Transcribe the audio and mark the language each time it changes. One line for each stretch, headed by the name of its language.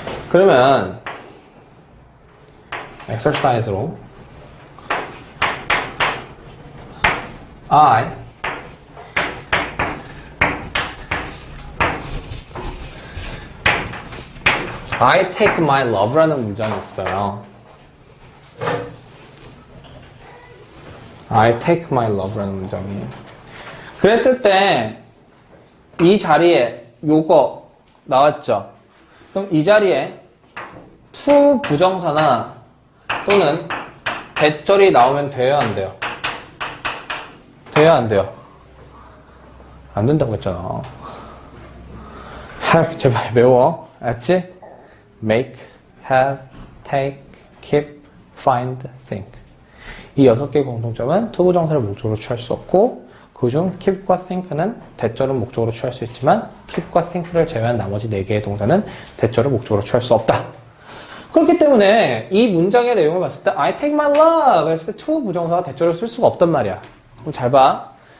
Korean: 그러면 exercise로
English: I take my love
Korean: 라는 문장이 있어요.
English: I take my love
Korean: 라는 문장이. 그랬을 때 이 자리에 요거 나왔죠? 그럼 이 자리에 to 부정사나 또는 대절이 나오면 돼요, 안 돼요? 돼요, 안 돼요? 안 된다고 했잖아. have 제발 외워. 알았지?
English: make, have, take, keep, find, think.
Korean: 이 6개의 공통점은 투부정사를 목적으로 취할 수 없고 그중 keep과 think는 대절은 목적으로 취할 수 있지만 keep과 think를 제외한 나머지 4개의 동사는 대절을 목적으로 취할 수 없다. 그렇기 때문에 이 문장의 내용을 봤을 때
English: I take my love
Korean: 했을 때 to 부정사가 대절을 쓸 수가 없단 말이야. 그럼 잘 봐.